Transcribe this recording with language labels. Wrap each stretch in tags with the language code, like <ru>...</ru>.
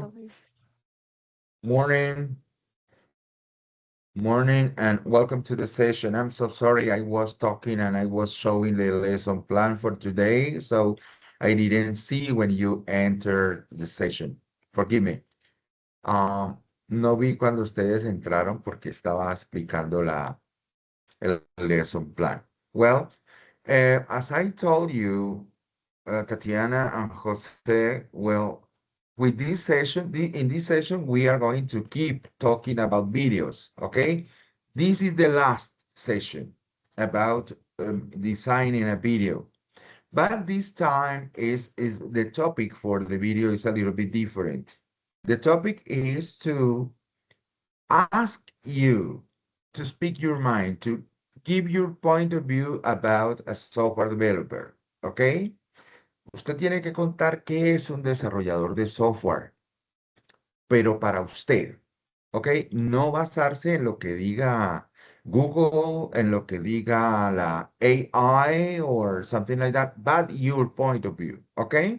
<es>Profe.</es> <en>Morning. Morning and welcome to the session. I'm so sorry I was talking and I was showing the lesson plan for today, so I didn't see when you entered the session. Forgive me.</en> <es>Um, no vi cuando ustedes entraron porque estaba explicando el lesson plan.</es> <en>Well, as I told you, Tatiana and Jose, well, with this session, in this session, we are going to keep talking about videos, okay? This is the last session about designing a video. But this time is the topic for the video is a little bit different. The topic is to ask you to speak your mind, to give your point of view about a software developer, okay?</en> <es>Usted tiene que contar qué es un desarrollador de software, pero para usted, ¿ok? No basarse en lo que diga Google, en lo que diga la AI</es> <en>or something like that, but your point of view,</en> <es>¿ok?</es>